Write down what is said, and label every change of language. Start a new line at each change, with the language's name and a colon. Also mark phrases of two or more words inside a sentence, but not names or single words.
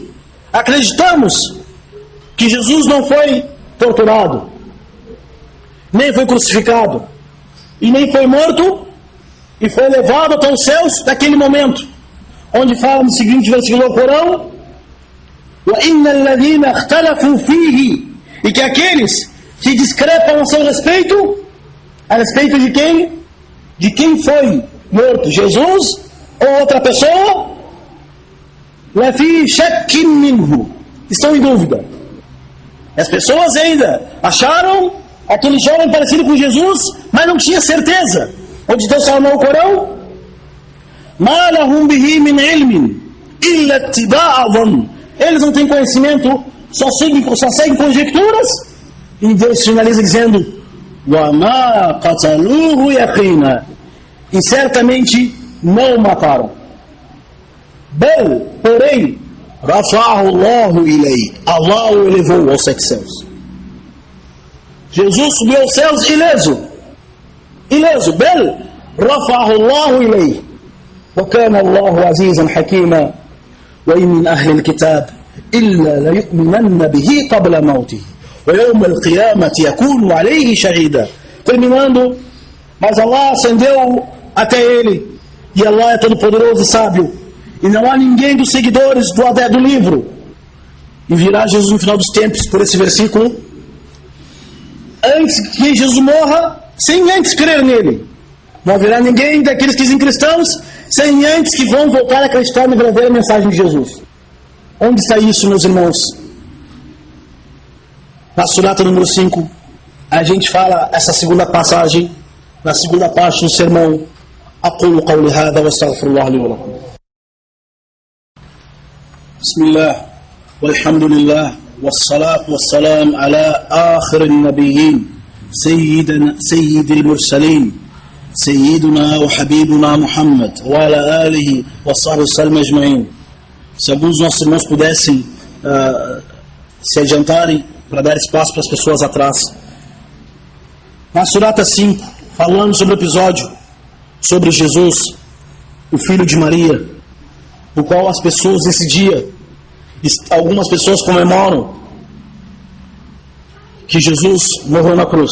Portuguese: Acreditamos que Jesus não foi torturado, nem foi crucificado, e nem foi morto, e foi levado até os céus naquele momento, onde fala no seguinte versículo do Corão,
Arabic: وَإِنَّ الَّذِينَ اخْتَلَفُوا فِيهِ,
Portuguese: e que aqueles que discrepam a seu respeito, a respeito de quem? De quem foi morto, Jesus ou outra pessoa?
Arabic: لَفِي شَكٍّ مِّنْهُ,
Portuguese: estão em dúvida. As pessoas ainda acharam aquele jovem parecido com Jesus, mas não tinha certeza. Onde Deus fala no Corão,
Arabic: مَا لَهُمْ بِهِ مِنْ عِلْمٍ إِلَّا اتِّبَاعَ ظَنٍّ,
Portuguese: eles não têm conhecimento, só seguem conjecturas. E Deus finaliza dizendo
Arabic: وَمَا قَتَلُوهُ يَقِينًا,
Portuguese: e certamente não mataram. Bel, porém,
Arabic: رَفَعَهُ اللَّهُ إِلَيْهِ,
Portuguese: Allah o elevou aos 7 céus. Jesus subiu aos céus ileso. Bel,
Arabic: رَفَعَهُ اللَّهُ إِلَيْهِ وَكَانَ اللَّهُ عَزِيزًا حَكِيمًا وَإِنْ مِنْ أَهْلِ الْكِتَابِ إِلَّا لَيُؤْمِنَنَّ بِهِ قَبْلَ مَوْتِهِ وَيَوْمَ الْقِيَامَةِ يَكُونُ عَلَيْهِ شَهِيدًا.
Portuguese: Terminando, mas Allah ascendeu até ele, e Allah é todo poderoso e sábio, e não há ninguém dos seguidores do livro, e virá Jesus no final dos tempos, por esse versículo, antes que Jesus morra, sem antes crer nele. Não haverá ninguém daqueles que dizem cristãos sem antes que vão voltar a acreditar na verdadeira mensagem de Jesus. Onde está isso, meus irmãos? Na Surata número 5, a gente fala essa segunda passagem, na segunda parte do sermão.
Arabic: أقول قولي هذا واستغفر الله لي ولكم. بسم الله والحمد لله والصلاة والسلام على آخر النبيين سيد المرسلين سيدنا وحبيبنا محمد وعلى آله وصحبه وسلم أجمعين.
Portuguese: Se alguns dos nossos irmãos pudessem se adiantarem para dar espaço para as pessoas atrás. Na Surata 5, falando sobre o episódio sobre Jesus, o filho de Maria, o qual as pessoas nesse dia, algumas pessoas comemoram que Jesus morreu na cruz.